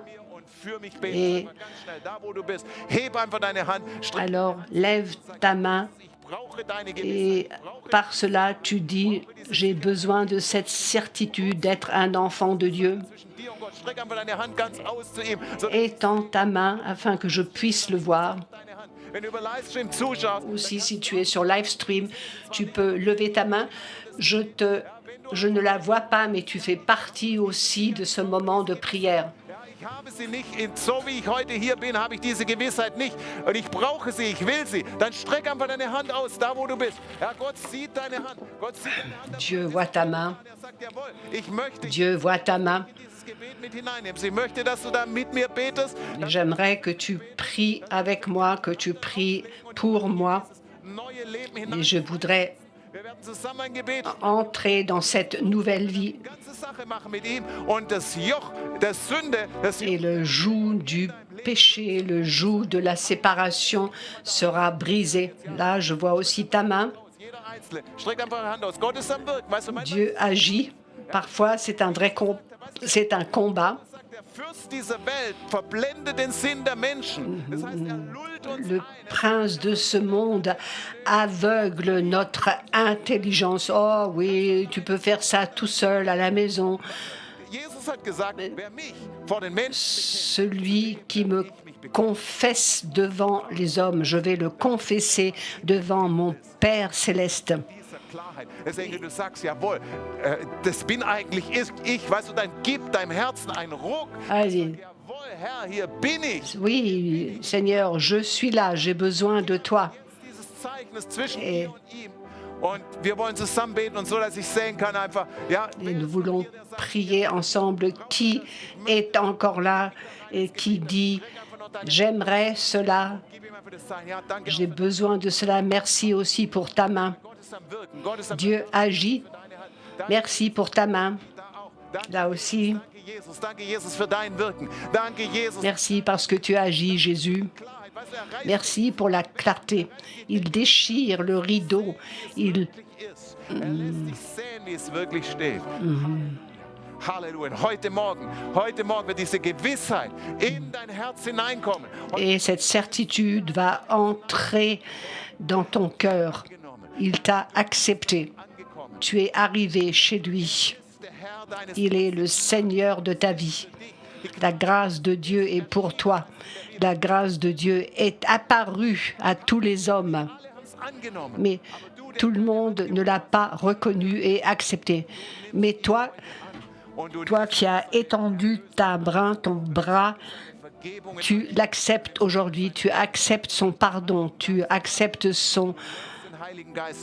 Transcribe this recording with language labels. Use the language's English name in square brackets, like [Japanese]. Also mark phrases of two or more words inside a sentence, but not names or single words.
[French] Et alors, lève ta main et par cela, tu dis, j'ai besoin de cette certitude d'être un enfant de Dieu. Étends ta main afin que je puisse le voir. [German] wenn du über Livestream zuschaust, [French] Aussi, si tu es sur Livestream, tu peux lever ta main. Je ne la vois pas, mais tu fais partie aussi de ce moment de prière. [German] ja, ich habe sie nicht, so wie ich heute hier bin, habe ich diese Gewissheit nicht. Und ich brauche sie, ich will sie. Dann streck einfach deine Hand aus, da wo du bist. Ja, Gott sieht deine Hand. Gott sieht deine Hand. [French] Dieu voit ta main. [German] Er sagt, jawohl, ich möchte [French] Dieu voit ta main. [German] dieses Gebet mit hineinnehmen. Ich möchte, dass du da mit mir betest. [French] J'aimerais que tu pries avec moi, que tu pries pour moi. [German] Neue Leben [French] Et [German] hinein. [French] je voudrais [German] Wir werden zusammen ein Gebet [French] entrer dans cette nouvelle vie. [German] ganze Sache machen mit ihm und das Joch der Sünde, das [French] Et le joug du péché, le joug de la séparation sera brisé. Là, je vois aussi ta main. [German] jeder Einzelne streckt einfach eine Hand aus. Gott ist am Wirken. Weißt du, manchmal [French] Dieu agit. Parfois, c'est un combat. [German] sagt der Fürst dieser Welt verblendet den Sinn der Menschen. Das heißt, er lullt uns [French] Le [German] ein. [French] prince de ce monde aveugle notre intelligence. Oh oui, tu peux faire ça tout seul à la maison. [German] Jesus hat gesagt, wer mich vor den Menschen [French] Celui qui me confesse devant les hommes, je vais le confesser devant mon Père céleste. [German] dieser Klarheit. Deswegen, du sagst, jawohl, das bin eigentlich ich. Weißt du, dann gib deinem Herzen einen Ruck. [French] Allez. [German] Jawohl, Herr, hier bin ich. [French] Oui, Seigneur, je suis là, j'ai besoin de toi. [German] Dieses Zeichen ist zwischen Eh. mir und ihm. Und wir wollen zusammen beten und so, dass ich sehen kann einfach, ja, [French] Et nous voulons prier ensemble. Qui est encore là et qui dit, j'aimerais cela, [German] gib ihm einfach das Zeichen. Ja, danke. [French] j'ai besoin de cela. Merci aussi pour ta main. [German] Gott ist am Wirken. Gott ist am [French] Dieu agit. [German] Wirken. Deine Hand. Danke [French] Merci pour ta main. [German] da auch. Danke, [French] Là aussi, [German] danke Jesus für dein Wirken. Danke Jesus. [French] merci parce que tu agis, Jésus. [German] Klarheit, weißt du, er reißt [French] Merci pour la clarté. Il déchire le rideau. Il [German] wirklich ist. Er lässt dich sehen, wie es wirklich steht. Halleluja. Und heute Morgen wird diese Gewissheit in dein Herz hineinkommen. Und [French] Et cette certitude va entrer dans ton cœur. Il t'a accepté. [German] angekommen [French] Tu es arrivé chez lui. [German] ist der Herr deines [French] Il est le Seigneur de ta vie. La grâce de Dieu est pour toi. La grâce de Dieu est apparue à tous les hommes. [German] Alle haben es angenommen. [French] Mais tout le monde ne l'a pas reconnu et accepté. Mais toi, [German] Und du [French] toi qui as étendu ton bras, [German] Vergebung [French] tu l'acceptes aujourd'hui. Tu acceptes son pardon. Tu acceptes son [German] den Heiligen Geist